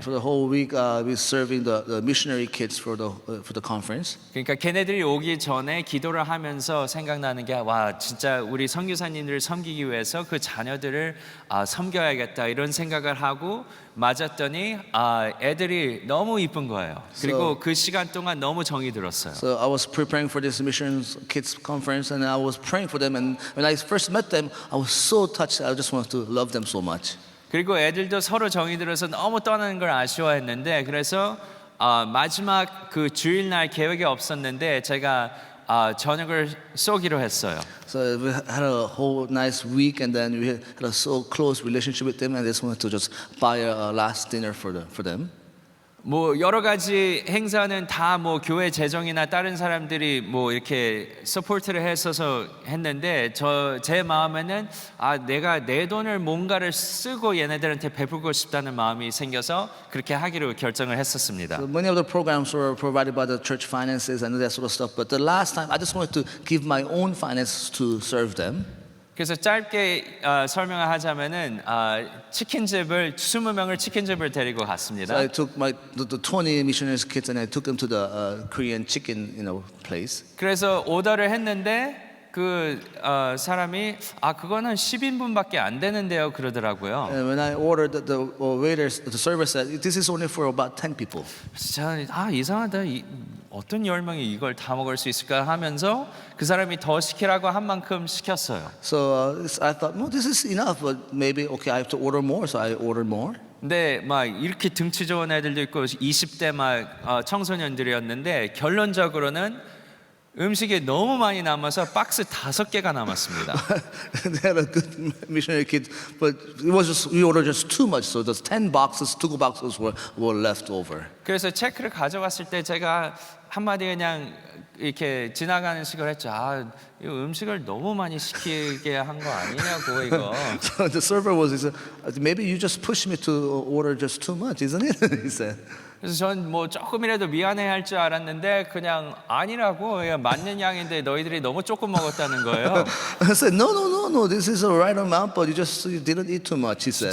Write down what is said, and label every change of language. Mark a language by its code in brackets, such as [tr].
[en] For the whole week, we're serving the missionary kids for the conference. [ko] 그러니까 걔네들이 오기 전에 기도를 하면서 생각나는 게 와 진짜 우리 선교사님들을 섬기기 위해서 그 자녀들을 섬겨야겠다 이런 생각을 하고 맞았더니 애들이 너무 이쁜 거예요. 그리고 그 시간 동안 너무 정이 들었어요. [en] So I was preparing for this missions kids conference, and I was praying for them. And when I first met them, I was so touched. I just wanted to love them so much. [ko] 그리고 애들도 서로 정이 들어서 너무 떠나는 걸 아쉬워했는데 그래서 마지막 그 주일날 계획이 없었는데 제가 저녁을 쏘기로 했어요. [en] So we had a whole nice week, and then we had a so close relationship with them, and I just wanted to just buy a last dinner for them. [ko] 뭐 여러 가지 행사는 다 뭐 교회 재정이나 다른 사람들이 뭐 이렇게 서포트를 했어서 했는데 제 마음에는 내가 내 돈을 뭔가를 쓰고 얘네들한테 베풀고 싶다는 마음이 생겨서 그렇게 하기로 결정을 했었습니다. [en] So many of the programs were provided by the church finances and that sort of stuff, but the last time I just wanted to give my own finances to serve them. [ko] 그래서 짧게 설명을 하자면은 치킨집을 20명을 치킨집을 데리고 갔습니다. [en] I took the 20 missionaries kids and I took them to the Korean chicken place. [ko] 그래서 오더를 했는데 그 사람이 그거는 10인분밖에 안 되는데요 그러더라고요. [en] And when I ordered, the waiters, the server said, "This is only for about 10 people." [ko] 그래서 저는 이상하다. 어떤 10명이 이걸 다 먹을 수 있을까 하면서 그 사람이 더 시키라고 한 만큼 시켰어요. [en] So I thought, well, this is enough, but maybe okay, I have to order more. So I ordered more. [ko] 근데 막 이렇게 등치 좋은 애들도 있고 20대 막 청소년들이었는데 결론적으로는 음식이 너무 많이 남아서 박스 5개가 남았습니다. [en] They had a good missionary kid, but it was just we ordered just too much. So those 10 boxes, 2 boxes were left over. [ko] 그래서 체크를 가져갔을 때 제가 한마디 그냥 이렇게 지나가는 식으로 했죠. 이 음식을 너무 많이 시키게 한 거 아니냐고 이거. [en] So the server he said, maybe you just pushed me to order just too much, isn't it? He said. [ko] 그래서 전 뭐 조금이라도 미안해할 줄 알았는데 그냥 아니라고 그냥 맞는 양인데 너희들이 너무 조금 먹었다는 거예요. [en] I said, no, this is the right amount, but you didn't eat too much. He said.